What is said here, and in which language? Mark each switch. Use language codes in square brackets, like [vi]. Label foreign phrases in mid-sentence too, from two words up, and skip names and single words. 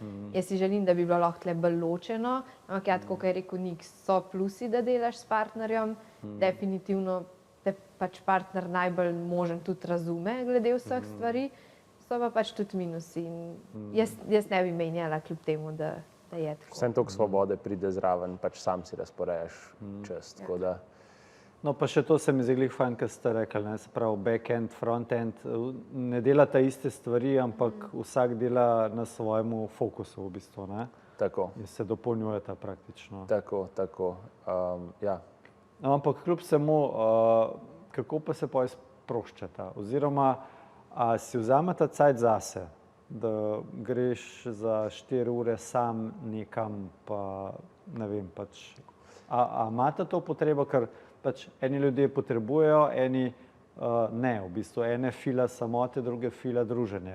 [sl] Jaz si želim, da bi bilo lahko tle bolj ločeno, ampak ja, tako kot je rekel Nik, so plusi, da delaš s partnerjem, definitivno te pač partner najbolj možen tudi razume glede vseh stvari, so pa pač tudi minusi. Jaz ne bi menjala kljub temu, da je tako. Vsem toliko svobode pride zraven, pač sam si razporejaš čas, tako da. No, pa še to se mi zdi glih fajn, kar ste rekli, ne, se pravi [en] back-end, front-end, [sl] ne delata iste stvari, ampak vsak dela na svojemu fokusu v bistvu, ne? Tako. In se dopolnjujeta praktično. Tako, ja. No, ampak kljub vsemu, kako pa se potem sproščata? Oziroma, a si vzameta cajt zase, da greš za 4 ure sam nekam, pa ne vem, pač, a imata to potrebo, ker pač eni ljudje potrebujejo, eni ne, v bistvu ene fila samote, druge fila druženje.